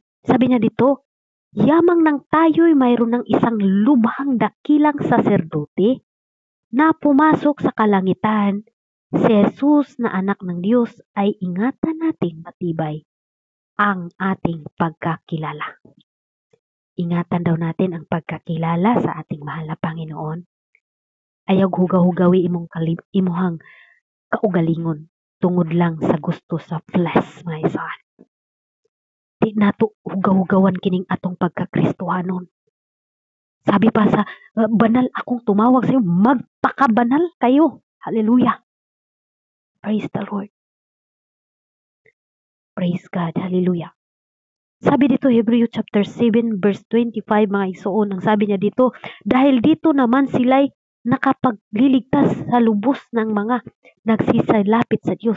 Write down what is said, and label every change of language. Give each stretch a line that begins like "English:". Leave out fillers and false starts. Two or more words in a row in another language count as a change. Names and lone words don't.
Filipino: Sabi niya dito, yamang nang tayo'y mayroon ng isang lubhang dakilang saserdote na pumasok sa kalangitan, si Jesus na anak ng Diyos, ay ingatan nating matibay ang ating pagkakilala. Ingatan daw natin ang pagkakilala sa ating mahal na Panginoon.
Cebuano: Ayaw hugaw-hugawi imuhang kaugalingon tungod lang sa gusto sa
English: flesh, my son.
Cebuano: Di nato hugaw-hugawan kining atong pagkakristohanon.
Filipino: Sabi pa sa banal akong tumawag sa iyo, magpakabanal kayo.
English: Hallelujah. Praise the Lord. Praise God. Hallelujah.
Filipino: Sabi dito,
English: Hebrew chapter 7 verse 25,
Cebuano: mga isuon,
Filipino: ang sabi niya dito, dahil dito naman sila'y nakapagliligtas sa lubos ng mga nagsisalapit sa Diyos.